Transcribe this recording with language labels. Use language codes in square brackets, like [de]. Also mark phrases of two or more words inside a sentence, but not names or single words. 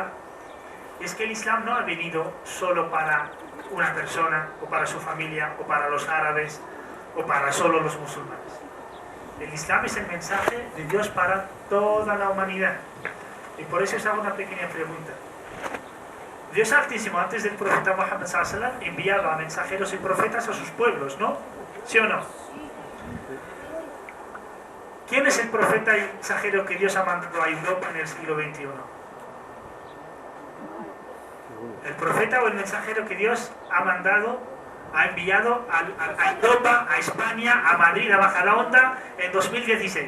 [es] Es que el Islam no ha venido solo para una persona, o para su familia, o para los árabes, o para solo los musulmanes. El Islam es el mensaje de Dios para toda la humanidad. Y por eso os hago una pequeña pregunta. Dios Altísimo, antes del profeta Muhammad [ar] صلى الله عليه وسلم, [es] enviaba mensajeros y profetas a sus pueblos, ¿no? ¿Sí o no? ¿Quién es el profeta y mensajero que Dios ha mandado a Europa en el siglo XXI? El profeta o el mensajero que Dios ha mandado, ha enviado a Europa, a España, a Madrid, a Majadahonda en 2016.